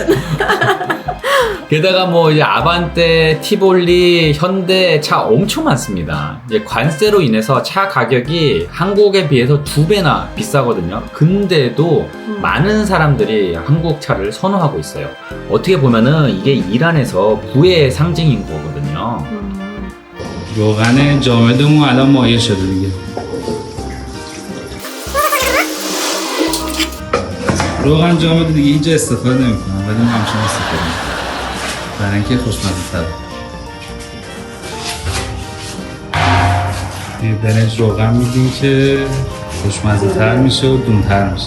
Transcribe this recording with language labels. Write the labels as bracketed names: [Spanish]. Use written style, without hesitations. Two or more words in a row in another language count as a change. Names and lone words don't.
[Korean] 게다가 뭐 이제 아반떼, 티볼리, 현대 차 엄청 많습니다. 이제 관세로 인해서 차 가격이 한국에 비해서 2배나 비싸거든요. 근데도 많은 사람들이 한국 차를 선호하고 있어요. 어떻게 보면은 이게 이란에서 부의 상징인 거거든요. [Persian] روغن جامدمون الان مایع شده دیگه. روغن جامد دیگه اینجا استفاده نمی‌کنم ولی من همچنان استفاده می‌کنم. برای اینکه خوشمزه‌تره. یه برنج روغن میدیم که خوشمزه‌تر میشه و دونتر میشه.